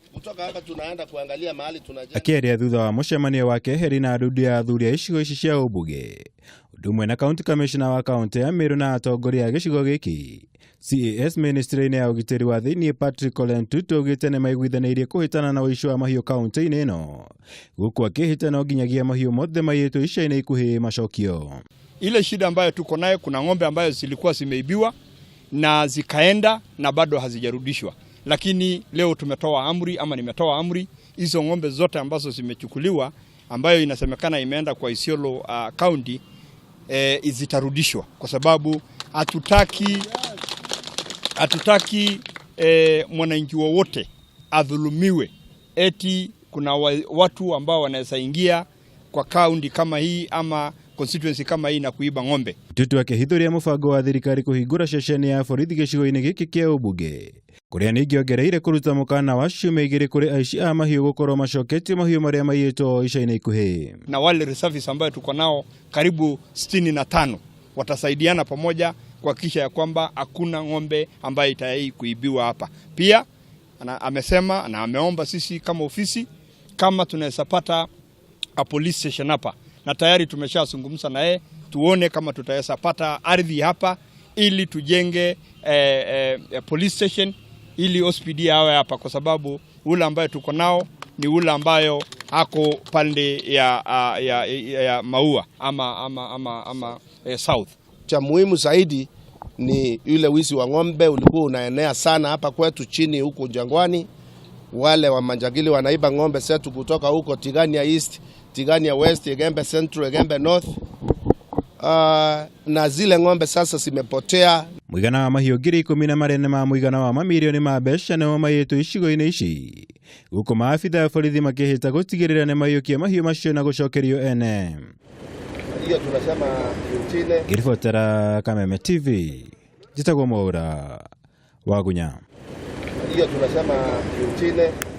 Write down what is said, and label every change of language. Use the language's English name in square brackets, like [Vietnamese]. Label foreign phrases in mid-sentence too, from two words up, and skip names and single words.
[Swahili] kutoka hapa tunaenda kuangalia mahali tunajenga. [Kikuyu] Akiaria thutha wa mucemanio wake heri na arundi a athuri a icigo ici cia Ubuge ndumwe na [English] county commissioner [Kikuyu] wa county ya Meru na atongoria a gicigo giki CAS ministry-ini ya ugitiri wa thiini Patrick Ole Ntutu augite ni maiguithaniirie kuhitana na uici wa mahiũ kaunti-ini ino guku akihitana nginyagia mahiũ mothe maiyĩtwo ica-inĩ ikuhĩ macokio. [Swahili] Ile shida ambayo tuko nayo, kuna ng'ombe ambayo zilikuwa zimeibiwa na zikaenda na bado hazijarudishwa, lakini leo tumetoa amri ama nimetoa amri hizo ng'ombe zote ambazo zimechukuliwa ambayo inasemekana imeenda kwa Isiolo county zitarudishwa, kwa sababu hatutaki mwananchi wowote adhulumiwe eti kuna watu ambao wanaweza ingia kwa county kama hii ama constituency kama hii na kuiba ng'ombe. [Kikuyu] Ntutu akihithuria mubango wa thirikari kuhingura ceceni ya borithi gicigo-inĩ giki kia Ubuge kuria ningi ongereire kuruta mukana wa ciumia igĩrĩ kuri aici a mahiũ gukorwo macoketio mahiũ maria maiyĩtwo ica-inĩ ikuhĩ. [Swahili] Na wale reservices ambayo tuko nao karibu 65 watasaidiana pamoja kuhakikisha ya kwamba hakuna ng'ombe ambayo itayai kuibiwa hapa. Pia amesema na ameomba sisi kama ofisi kama tunaweza pata [English] a police station [Swahili] hapa, na tayari tumeshazungumza na yeye tuone kama tutaweza pata ardhi hapa ili tujenge [English] police station [Swahili] ili OSPD awe hapa, kwa sababu ule ambayo tuko nao ni ule ambayo hako pande ya Maua ama south. Cha muhimu zaidi ni yule wizi wa ng'ombe ulikuwa unaenea sana hapa kwetu chini huko Jangwani. Wale wa Manjagili wanaiba ng'ombe zetu kutoka huko Tigania East, Tigania West, Egembe Central, Egembe North. Na zile ng'ombe sasa zimepotea. [Kikuyu] Muigana wa mahiũ 10,000 ma muigana wa mamilioni ma mbeca nĩmo maiyĩtwo icigo-inĩ ici guku maabitha a borithi makĩhĩta gũtigĩrĩra nĩ maiyũkia mahiũ macio na gũcokerio ene. [Swahili] Hiyo tunasema Eugene. [Kikuyu] Ngiribotera Kameme TV njĩtagwo Mwaura wa Gunya. [Swahili] Hiyo tunasema Eugene.